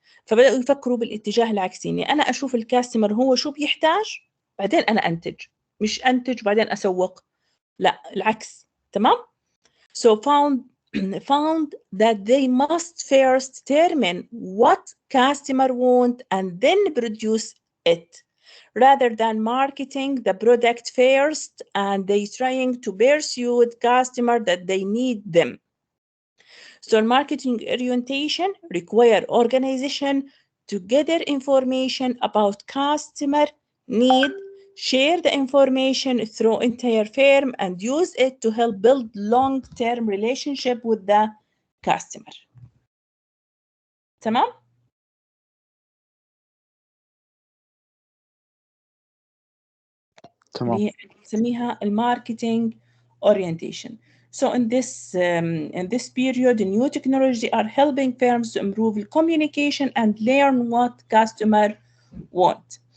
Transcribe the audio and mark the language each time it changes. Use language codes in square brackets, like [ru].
[ar] فبدأوا يفكروا بالاتجاه العكسي، اني انا اشوف الكاستمر هو شو بيحتاج بعدين انا انتج، مش انتج بعدين اسوق، لا العكس. تمام. [en] So found that they must first determine what customer want and then produce it, rather than marketing the product first and they trying to pursue the customer that they need them. So marketing orientation require organization to gather information about customer need, share the information through entire firm and use it to help build long-term relationship with the customer. [ar] تمام؟ اللي نسميها الماركتينج orientation. [en] So in this period, new technology are helping firms to improve communication and learn what customer want.